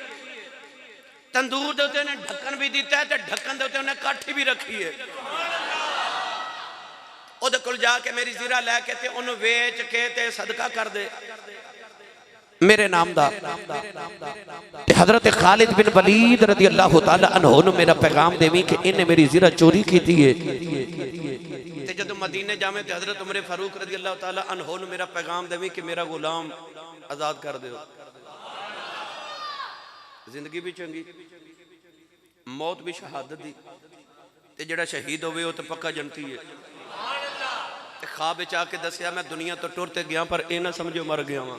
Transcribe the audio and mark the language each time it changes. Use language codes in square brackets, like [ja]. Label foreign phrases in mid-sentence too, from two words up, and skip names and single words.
[pa] تندور دے اتے انہے ڈھکن وی دتا ہے تے ڈھکن دے اتے انہے کاٹھی وی رکھی ہے. اوہدے کول جا کے میری زرہ لے کے تے انہوں ویچ کے تے صدقہ کر دے میرے نام دا. حضرت خالد بن ولید [ar] رضي الله تعالى عنه [pa] نوں میرا پیغام دیویں کہ اینہے میری زرہ چوری کی ہے. تے جدوں مدینے جاوے تے حضرت عمر فاروق [ar] رضي الله تعالى عنه [pa] نوں میرا پیغام دیویں کہ میرا غلام آزاد کر دیو. زندگی وی چنگی، موت وی شہادت دی تے جیہڑا شہید ہووے او تو پکا جنتی ہے. تے خواب وچ آ کے دسیا میں دنیا توں ٹر تے گیا پر ایہہ نہ سمجھو مر گیا واں.